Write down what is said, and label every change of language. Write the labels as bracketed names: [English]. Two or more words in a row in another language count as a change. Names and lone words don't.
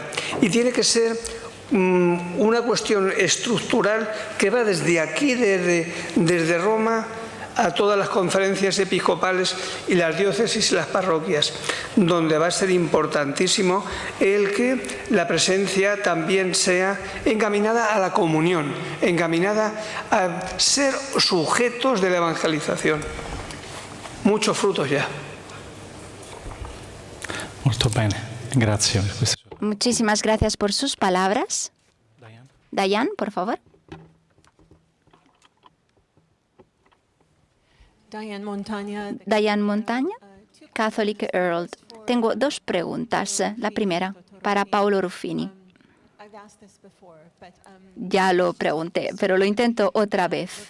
[Spanish] Y tiene que ser una cuestión estructural que va desde aquí, desde Roma, a todas las conferencias episcopales y las diócesis y las parroquias, donde va a ser importantísimo el que la presencia también sea encaminada a la comunión, encaminada a ser sujetos de la evangelización. Muchos frutos ya. [Italian] Molto bene, grazie. [Spanish] Muchísimas gracias por sus palabras. Dayan, por favor. Diane Montaña, Catholic Herald. Tengo dos preguntas. La primera, para Paolo Ruffini. Ya lo pregunté, pero lo intento otra vez.